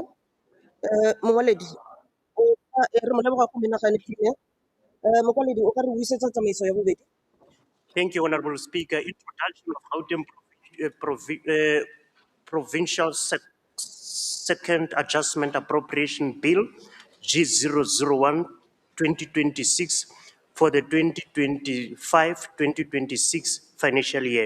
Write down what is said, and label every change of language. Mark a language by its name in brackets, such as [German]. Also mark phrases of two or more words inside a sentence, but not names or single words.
[Tswana] Mongwaledi, re mo leboga go menagane phine. Mokwaledi o ka re buisetsa tsamaiso ya bobedi. [English] Thank you, Honorable Speaker. Introduction of Gauteng Provincial Second Adjustment Appropriation Bill, G001, 2026, for the 2025-2026 financial year.